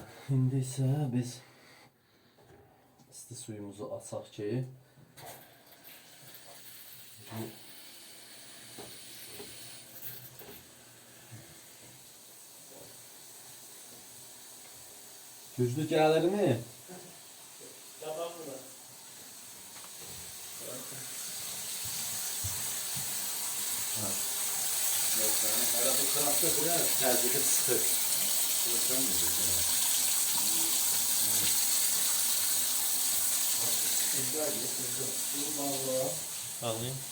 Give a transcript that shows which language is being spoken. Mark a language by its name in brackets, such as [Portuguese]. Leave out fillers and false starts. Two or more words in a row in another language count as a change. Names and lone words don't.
[Azerbaijani] İndi isə biz isti suyumuzu açaq ki güclü gəlir mi? [Turkish] Herhalde bu tarafta biraz tercihli sıkır. Burası mı diyecek? Alayım.